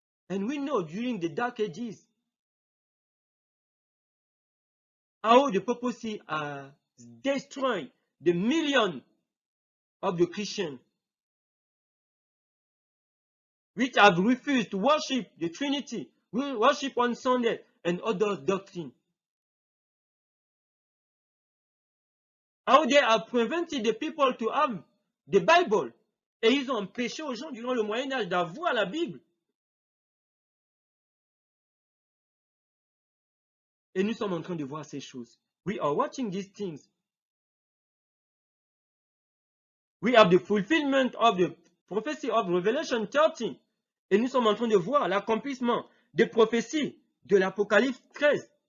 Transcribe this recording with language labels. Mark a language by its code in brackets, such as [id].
[en] And we know during the Dark Ages how the papacy has destroyed the million of the Christians which have refused to worship the Trinity, will worship on Sunday and other doctrines. How they have prevented the people to have the Bible. [fr] Et ils ont empêché aux gens durant le Moyen-Âge d'avoir la Bible. Et nous sommes en train de voir ces choses. [en] We are watching these things. We have the fulfillment of the prophecy of Revelation 13. [fr] Et nous sommes en train de voir l'accomplissement des prophéties de l'Apocalypse 13.